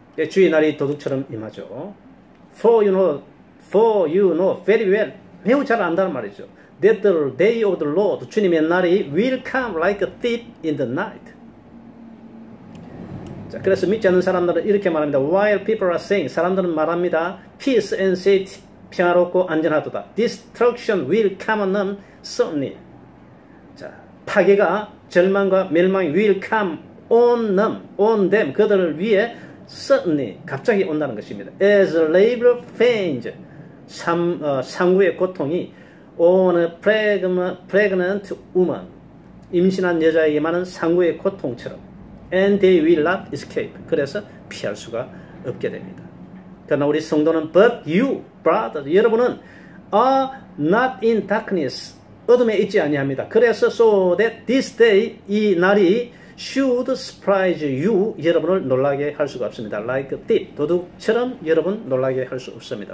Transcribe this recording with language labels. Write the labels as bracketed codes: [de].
[ko] 주의 날이 도둑처럼 임하죠. [en] For you know very well. [ko] 매우 잘 안다는 말이죠. [en] That the day of the Lord, [ko] 주님의 날이 [en] will come like a thief in the night. [ko] 자, 그래서 믿지 않는 사람들은 이렇게 말합니다. [en] While people are saying, [ko] 사람들은 말합니다. [en] Peace and safety, [ko] 평화롭고 안전하도다. [en] Destruction will come on them suddenly. [ko] 자, 파괴가 절망과 멸망이 [en] will come on them, [ko] 그들을 위해 [en] suddenly, [ko] 갑자기 온다는 것입니다. [en] As labor pains, [ko] 상구의 고통이 [en] on a pregnant woman, [ko] 임신한 여자에게만은 상구의 고통처럼 [en] and they will not escape, [ko] 그래서 피할 수가 없게 됩니다. 그러나 우리 성도는 [en] but you, brother, [ko] 여러분은 [en] are not in darkness, [ko] 어둠에 있지 아니합니다. 그래서 [en] so that this day, [ko] 이 날이 [en] should surprise you, [ko] 여러분을 놀라게 할 수가 없습니다. [en] Like a thief, [ko] 도둑처럼 여러분 놀라게 할 수 없습니다.